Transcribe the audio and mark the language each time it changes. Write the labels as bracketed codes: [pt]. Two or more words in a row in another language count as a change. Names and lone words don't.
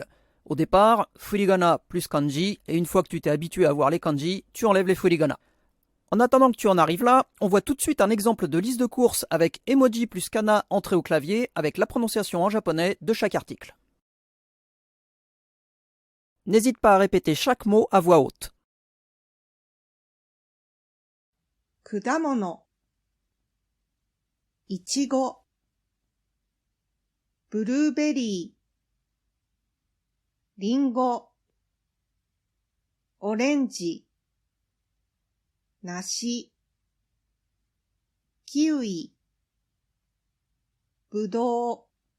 [fr] Au départ, furigana plus kanji, et une fois que tu t'es habitué à voir les kanji, tu enlèves les furigana. En attendant que tu en arrives là, on voit tout de suite un exemple de liste de courses avec emoji plus kana entré au clavier avec la prononciation en japonais de chaque article. N'hésite pas à répéter chaque mot à voix haute. [ja] 果物、いちご、ブルーベリー、りんご、オレンジ、梨、キウイ、ぶどう、